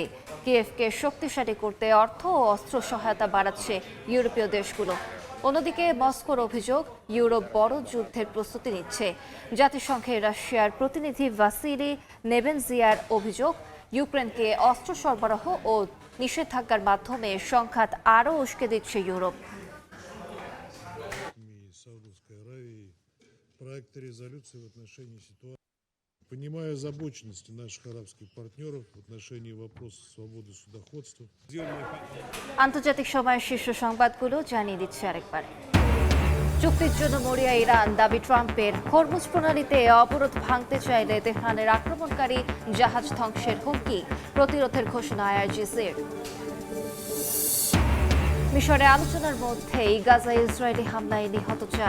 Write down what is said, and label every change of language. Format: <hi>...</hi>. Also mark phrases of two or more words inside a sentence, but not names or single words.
<bn>কিয়েভকে শক্তিশালী করতে অর্থ ও অস্ত্র সহায়তা বাড়াচ্ছে ইউরোপীয় দেশগুলো। অন্যদিকে মস্কোর অভিযোগ ইউরোপ বড় যুদ্ধের প্রস্তুতি নিচ্ছে। জাতিসংঘে রাশিয়ার প্রতিনিধি ভাসিলি নেবেনজিয়ার অভিযোগ ইউক্রেনকে অস্ত্র সরবরাহ ও নিষেধাজ্ঞার মাধ্যমে সংঘাত আরও উস্কে দিচ্ছে ইউরোপ।</bn> <ru>Саудовской Аравии проекта резолюции в отношении ситуации. Понимая озабоченности наших арабских партнеров в отношении вопроса свободы судоходства.</ru> <bn>আন্তর্জাতিক সময়ের শীর্ষ সংবাদগুলো জানিয়ে দিচ্ছে আরেকবার। চুক্তির জন্য মরিয়া ইরান, দাবি ট্রাম্পের। হরমুজ প্রণালীতে অবরোধ ভাঙতে চাইলে তেহরানের আক্রমণকারী জাহাজ ধ্বংসের হুমকি, প্রতিরোধের ঘোষণা আইআরজিসির। মিশরে আলোচনার মধ্যেই গাজা ইসরায়েলি হামলায় নিহত 4।</bn>